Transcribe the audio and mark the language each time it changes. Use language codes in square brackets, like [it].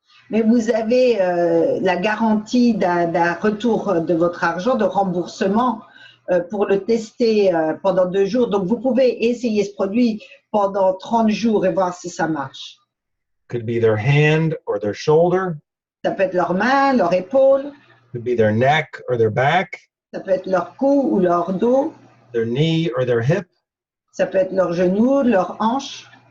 [fr] Mais vous avez la garantie d'un retour de votre argent, de remboursement pour le tester pendant 2 jours. Donc, vous pouvez essayer ce produit pendant 30 jours et voir si ça marche. [en] Could be their hand or their shoulder. [fr] Ça peut être leurs mains, leur épaule. [en] Could be their neck or their back. [fr] Ça peut être leur cou ou leur dos. [en] Their knee or their hip. [fr] Ça peut être leurs genoux, leurs hanches.